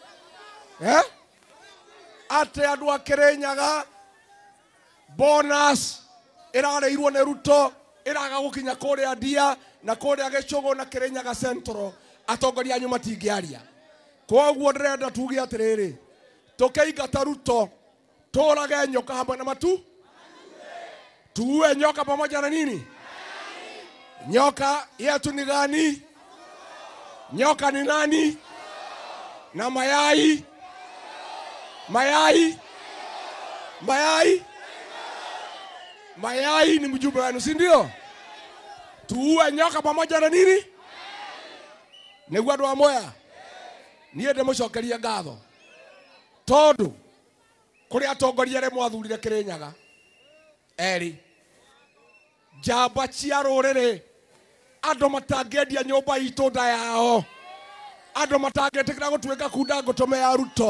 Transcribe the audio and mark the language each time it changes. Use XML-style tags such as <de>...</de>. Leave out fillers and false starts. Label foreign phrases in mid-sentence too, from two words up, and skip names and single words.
<ki>Ate andũ a Kirinyaga bonus ĩrareirwo nĩ Ruto ĩraga gũkinya kũrĩa Ndia na kũrĩa Gĩcũgũ na Kirinyaga Central atongoria anyu matingĩaria. Koguo ndĩrenda tuge atĩrĩrĩ, tũkĩingata Ruto tũrage nyoka hamwe na matu,</ki> <sw>tuue nyoka pamoja na nini? Nyoka yetu ni gani? Nyoka ni nani? Na mayai? Mayai? Mayai? Mayai ni mjumbe wenu, si ndio? Tuue nyoka pamoja na nini?</sw> <ki>Nĩguo andũ a Mwea niĩ ndĩmũcokeria ngatho tondũ kũrĩ atongoria arĩa mwathurire Kirinyaga eri njamba cia rũrĩrĩ, andũ matangĩendia nyũmba itũ nda yao, andũ matangĩtĩkĩra gũtuĩka kunda ngũtũme ya Ruto.</ki>